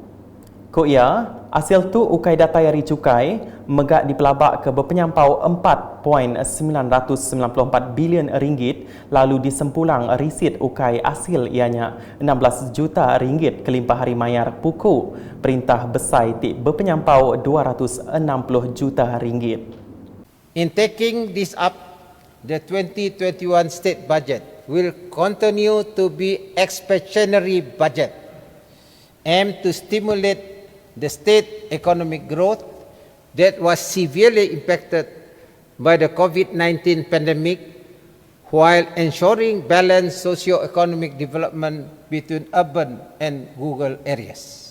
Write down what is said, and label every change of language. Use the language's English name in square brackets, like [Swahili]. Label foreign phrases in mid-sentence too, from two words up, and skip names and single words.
[Iban] Ko ia, hasil tu ukai data yari cukai megak dipelabak ke berpenyampau 4.994 bilion ringgit lalu disempulang risit ukai hasil ianya 16 juta ringgit kelimpah hari mayar pukul perintah besai ti berpenyampau 260 juta ringgit. [English] In taking this up, the 2021 state budget will continue to be expansionary budget aimed to stimulate the state economic growth that was severely impacted by the COVID-19 pandemic while ensuring balanced socio-economic development between urban and rural areas.